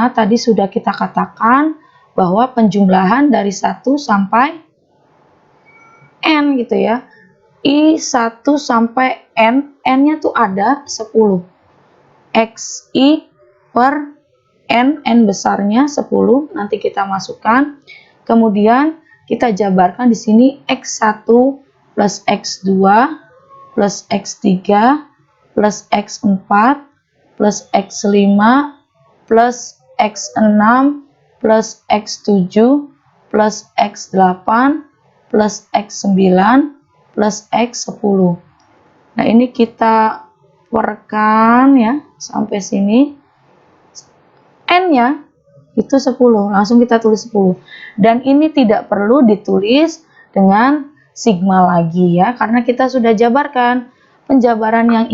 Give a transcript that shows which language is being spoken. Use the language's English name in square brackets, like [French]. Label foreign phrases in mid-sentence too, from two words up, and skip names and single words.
[Indonesian] Tadi sudah kita katakan bahwa penjumlahan dari 1 sampai N gitu ya. I1 sampai N, N-nya tuh ada 10. XI per N, N besarnya 10, nanti kita masukkan. Kemudian kita jabarkan di sini X1 plus X2 plus X3 plus X4 plus X5 plus X6 plus X7 plus X8 plus X9 plus X10. Nah, ini kita workan ya sampai sini. N-nya itu 10, langsung kita tulis 10. Dan ini tidak perlu ditulis dengan sigma lagi ya, karena kita sudah jabarkan.